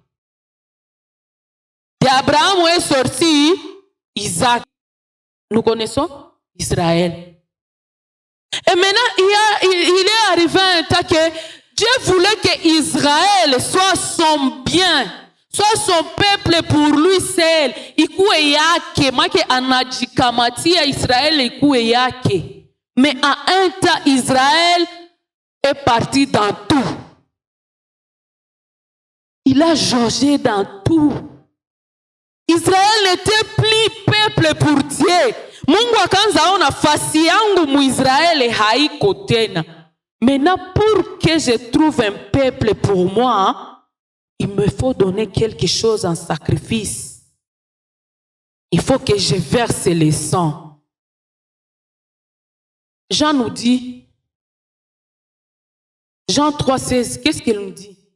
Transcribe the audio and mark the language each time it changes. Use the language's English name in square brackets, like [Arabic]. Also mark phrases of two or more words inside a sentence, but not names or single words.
[French] D'Abraham est sorti Isaac. Nous connaissons Israël. Et maintenant, il est arrivé un temps que Dieu voulait que Israël soit son bien, soit son peuple pour lui seul. [Swahili] Ikuwe yake, make anajikamatia Israël ikuwe yake. [French] Mais à un temps, Israël est parti dans tout. Il a jaugé dans tout. Israël n'était plus peuple pour Dieu. [Swahili] Mungu akaanza ona fasi yangu muisraeli haiko tena. [French] Maintenant, pour que je trouve un peuple pour moi, il me faut donner quelque chose en sacrifice. Il faut que je verse le sang. Jean nous dit, Jean 3,16, qu'est-ce qu'il nous dit?